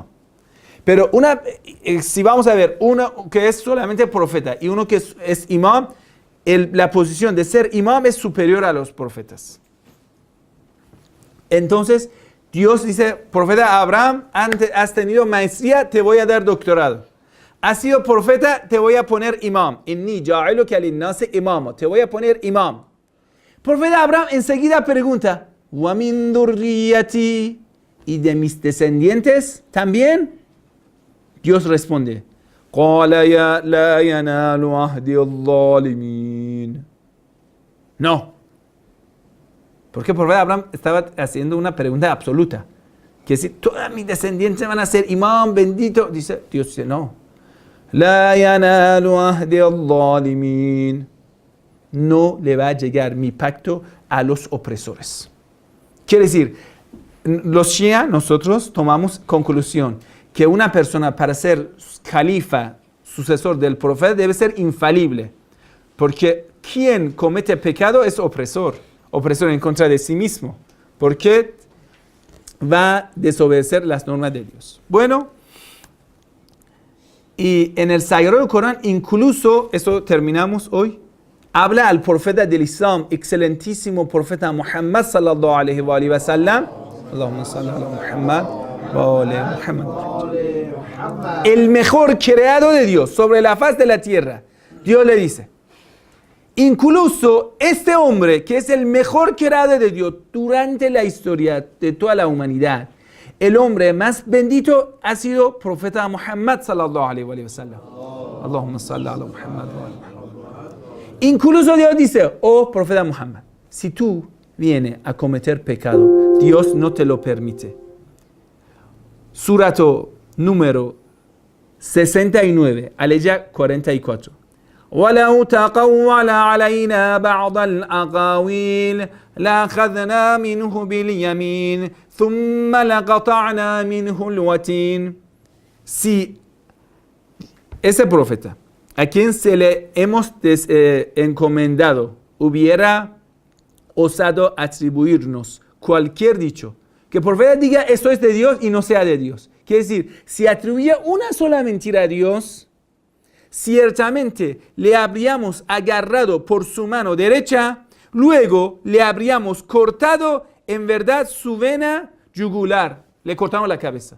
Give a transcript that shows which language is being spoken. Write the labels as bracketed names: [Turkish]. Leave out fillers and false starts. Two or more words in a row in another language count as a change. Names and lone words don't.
[Spanish] Pero si vamos a ver, uno que es solamente profeta y uno que es imam, la posición de ser imam es superior a los profetas. Entonces, Dios dice, profeta Abraham, has tenido maestría, te voy a dar doctorado. Has sido profeta, te voy a poner imam. [Arabic] إني جاعلك للناس إماما. [Spanish] Te voy a poner imam. Profeta Abraham enseguida pregunta, [Arabic] ومن ذريتي? [Spanish] ¿Y de mis descendientes también? Dios responde, [Arabic] قال يا لا ينال عهدي الظالمين. [Spanish] No. Porque el profeta Abraham estaba haciendo una pregunta absoluta. Que si todos mis descendientes van a ser imam, bendito. Dice, Dios dice, no. [Arabic] لا ينال عهدي الظالمين. [Spanish] No le va a llegar mi pacto a los opresores. Quiere decir, los Shia, nosotros tomamos conclusión que una persona para ser califa, sucesor del profeta, debe ser infalible. Porque quien comete pecado es opresor en contra de sí mismo. Porque va a desobedecer las normas de Dios. Bueno, y en el Sagrado Corán, incluso, eso terminamos hoy, habla al profeta del Islam, excelentísimo profeta Muhammad [Arabic] صلى الله عليه وسلم. اللهم صل على محمد وعلى محمد. [Spanish] El mejor creado de Dios sobre la faz de la tierra. Dios le dice, incluso este hombre que es el mejor creado de Dios durante la historia de toda la humanidad, el hombre más bendito ha sido profeta Muhammad [Arabic] صلى الله عليه وسلم. اللهم صل على محمد وعلى محمد. [Spanish] Incluso Dios dice, oh profeta Muhammad, si tú vienes a cometer pecado, Dios no te lo permite. Surato número 69, aleya 44. [Arabic] وَلَوْ تَقَوَّلَ عَلَيْنَا بَعْضَ الْأَقَاوِيلِ لَأَخَذْنَا مِنْهُ بِالْيَمِينِ ثُمَّ لَقَطَعْنَا مِنْهُ الْوَتِينَ. [Spanish] Si ese profeta a quien se le hemos encomendado hubiera osado atribuirnos cualquier dicho, que por profeta diga esto es de Dios y no sea de Dios. Quiere decir, si atribuía una sola mentira a Dios, ciertamente le habríamos agarrado por su mano derecha, luego le habríamos cortado en verdad su vena yugular, le cortamos la cabeza.